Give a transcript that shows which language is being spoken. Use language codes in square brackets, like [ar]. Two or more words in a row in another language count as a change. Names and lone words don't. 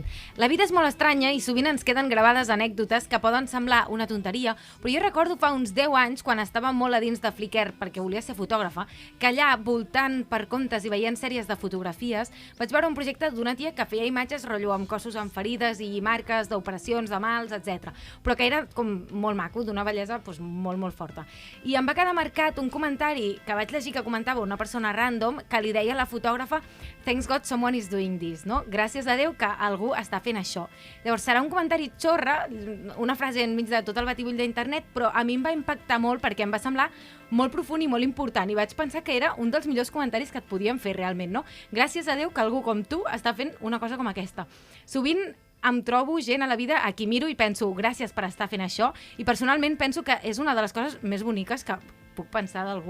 [ca] La vida és molt estranya i sovint ens queden gravades anècdotes que poden semblar una tonteria, però jo recordo fa uns 10 anys, quan estava molt a dins de Flickr, perquè volia ser fotògrafa, que allà, voltant per comptes i veient sèries de fotografies, vaig veure un projecte d'una tia que feia imatges rotllo amb cossos amb ferides i marques d'operacions, de mals, etc. Però que era com molt maco, d'una bellesa doncs, molt, molt forta. I em va quedar marcat un comentari que vaig llegir que comentava una persona random que li deia a la fotògrafa [en] "Thanks God someone is doing this", [ca] no? Gràcies a Déu que algú està fent això. Llavors serà un comentari xorra, una frase enmig de tot el batibull d'internet, però a mi em va impactar molt perquè em va semblar molt profund i molt important i vaig pensar que era un dels millors comentaris que et podien fer realment, no? Gràcies a Déu que algú com tu està fent una cosa com aquesta. Sovint em trobo gent a la vida a qui miro i penso gràcies per estar fent això i personalment penso que és una de les coses més boniques que puc pensar d'algú.